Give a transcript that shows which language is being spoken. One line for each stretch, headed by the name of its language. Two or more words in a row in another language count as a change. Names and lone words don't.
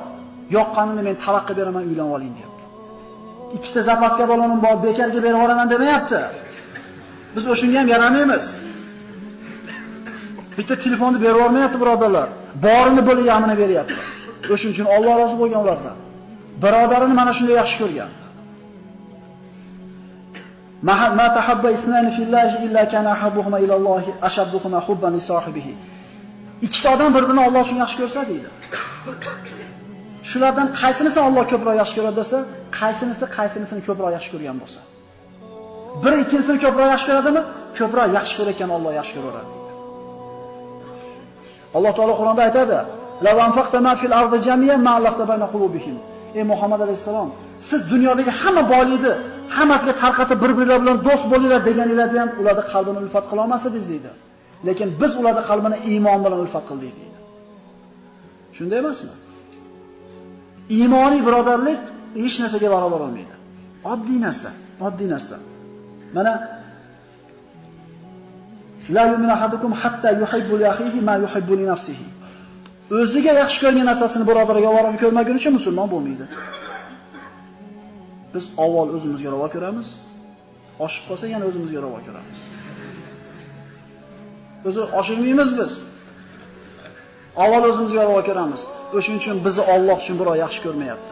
Uzbek: Yoqqanini men talaq qilib beraman, uylanib oling deyapti. Ikkita zapaska balonim bor, bekarga berib yuboraman demayapti. Biz o'shunga ham yaramaymiz. Bitta telefonni berib olmayapti birodarlar. Borini bo'lib yamini beryapti. O'shuning uchun Alloh rozi bo'lgan ulardan. Birodarini mana shunday yaxshi ko'rgan.
Arabic: ما تحاب اثنان في الله إلا كان أحبهما إلى الله أشدهما حبا لصاحبه.
Uzbek: Ikkita odam bir-birini Alloh uchun yaxshi ko'rsa deydi. Shulardan qaysinisi Alloh ko'proq yaxshi ko'radi desa, qaysinisini ko'proq yaxshi ko'rgan bo'lsa. Biri ikkinchisini ko'proq yaxshi ko'radimi? Ko'proq yaxshi ko'rayotgan Alloh yaxshi ko'radi. Alloh taolo Qur'onda aytadi:
Arabic: "لو أنفقت ما في الأرض جميعا ما ألفت بين قلوبهم."
Uzbek: Ey Muhammad alayhisalom, siz dunyodagi hamma boylikni hammasiga tarqatib bir-birlar bilan do'st bo'linglar deganingizda ham ularning qalbini ulfat qila olmasdingiz deydi. Lekin biz ularning qalbini iymon bilan ulfat qildik deydi. Shunday emasmi? Iymoniy birodarlik hech narsaga barobar olmaydi. Oddiy narsa.
Arabic: Mana لا يؤمن أحدكم حتى يحب لأخيه ما يحب لنفسه.
Uzbek: O'ziga yaxshi ko'rgan narsasini birodariga ravo ko'rmagunicha musulmon bo'lmaydi. Biz avval o'zimizga ravo ko'ramiz, oshib qolsa yana o'zimizga ravo ko'ramiz. O'zi oshirmaymiz biz. Avval o'zimizga ravo ko'ramiz. O'shuning uchun bizni Alloh uchun birov yaxshi ko'rmayapti.